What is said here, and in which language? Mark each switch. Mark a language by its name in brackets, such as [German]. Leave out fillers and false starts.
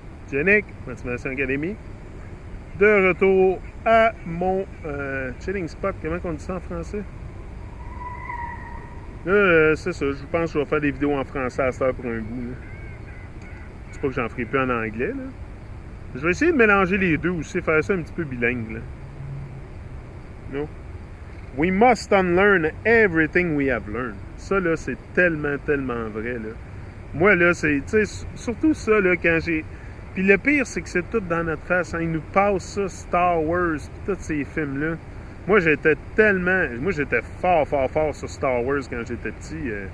[English] Yannick, Motivation Academy. [French] De retour à mon [English] chilling spot. [French] Comment on dit ça en français? Là, c'est ça. Je pense que je vais faire des vidéos en français à cette heure pour un bout. Là. C'est pas que j'en ferai plus en anglais. Là. Je vais essayer de mélanger les deux aussi, faire ça un petit peu bilingue. Là. [English] No? We must unlearn everything we have learned. [French] Ça, là, c'est tellement, tellement vrai, là. Moi, là, c'est, tu sais, surtout ça, là, quand j'ai... Puis le pire, c'est que c'est tout dans notre face. Hein. Ils nous passent ça, Star Wars, tous ces films-là. Moi, j'étais fort sur Star Wars quand j'étais petit.